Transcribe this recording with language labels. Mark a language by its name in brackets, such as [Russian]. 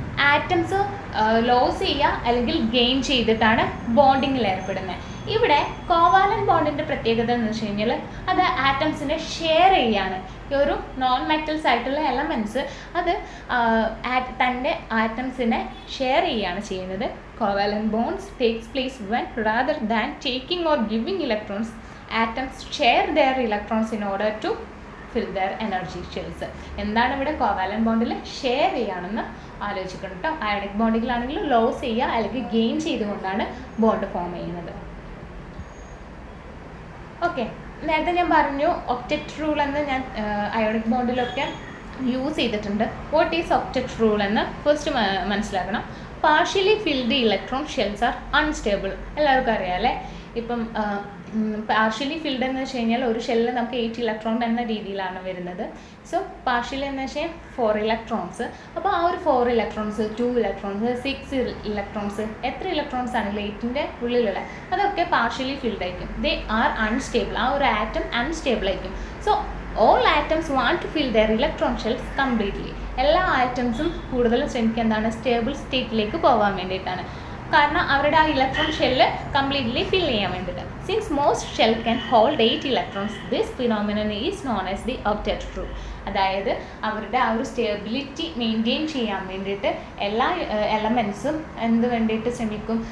[Malayalam] Atoms loss ചെയ്യുക അല്ലെങ്കിൽ gain ചെയ്തിട്ടാണ് ബോണ്ടിങ്ങിൽ ഏർപ്പെടുന്നത്. ഇവിടെ കോവാലന്റ് ബോണ്ടിൻ്റെ പ്രത്യേകത എന്ന് വെച്ച് കഴിഞ്ഞാൽ അത് ആറ്റംസിനെ ഷെയർ ചെയ്യുകയാണ്. ഈ ഒരു നോൺ മെറ്റൽസ് ആയിട്ടുള്ള എലമെൻറ്റ്സ് അത് തൻ്റെ ആറ്റംസിനെ ഷെയർ ചെയ്യുകയാണ് ചെയ്യുന്നത്. [English] Covalent bonds takes place when rather than taking or giving electrons, atoms share their electrons in order to fill their energy shells. [Malayalam] എന്താണ് ഇവിടെ കോവാലന്റ് ബോണ്ടിൽ ഷെയർ ചെയ്യുകയാണെന്ന് ആലോചിക്കണം കേട്ടോ. അയോണിക് ബോണ്ടിലാണെങ്കിൽ ലോസ് ചെയ്യുക അല്ലെങ്കിൽ ഗെയിൻ ചെയ്തുകൊണ്ടാണ് ബോണ്ട് ഫോം ചെയ്യുന്നത്. ഓക്കെ, നേരത്തെ ഞാൻ പറഞ്ഞു ഒക്റ്ററ്റ് റൂൾ എന്ന് ഞാൻ അയോണിക് ബോണ്ടിലൊക്കെ യൂസ് ചെയ്തിട്ടുണ്ട്. [English] what is octet rule [Malayalam] എന്ന് ഫസ്റ്റ് മനസ്സിലാക്കണം. [English] Partially filled electron shells are unstable. [Malayalam] എല്ലാവർക്കും അറിയാം അല്ലേ? ഇപ്പം പാർഷ്യലി ഫിൽഡ് എന്ന് വെച്ച് കഴിഞ്ഞാൽ ഒരു ഷെല്ലിൽ നമുക്ക് 8 ഇലക്ട്രോൺ എന്ന രീതിയിലാണ് വരുന്നത്. സോ പാർഷ്യലി എന്ന് വെച്ചാൽ 4 ഇലക്ട്രോൺസ്. അപ്പോൾ ആ ഒരു 4 ഇലക്ട്രോൺസ്, 2 ഇലക്ട്രോൺസ്, 6 ഇലക്ട്രോൺസ്, എത്ര ഇലക്ട്രോൺസ് ആണെങ്കിലും 8ൻ്റെ ഉള്ളിലുള്ള അതൊക്കെ പാർഷ്യലി ഫിൽഡ് ആയിരിക്കും. [English] They are unstable. [Malayalam] ആ ഒരു ആറ്റം അൺസ്റ്റേബിൾ ആയിരിക്കും. [English] So all atoms want to fill their electron shells completely. [Malayalam] എല്ലാ ആറ്റംസും കൂടുതലും ശ്രമിക്കുക എന്താണ്? സ്റ്റേബിൾ സ്റ്റേറ്റിലേക്ക് പോകാൻ വേണ്ടിയിട്ടാണ്. കാരണം അവരുടെ ആ ഇലക്ട്രോൺ ഷെല്ല് കംപ്ലീറ്റ്ലി ഫിൽ ചെയ്യാൻ വേണ്ടിയിട്ട്. [English] Since most shell can hold 8 electrons, this phenomenon is known as the octet rule. [Malayalam] അതായത് അവരുടെ ആ ഒരു സ്റ്റെബിലിറ്റി മെയിൻറ്റെയിൻ ചെയ്യാൻ വേണ്ടിയിട്ട് എല്ലാ എലമെൻസും എന്ത് വേണ്ടിയിട്ട് ശ്രമിക്കും?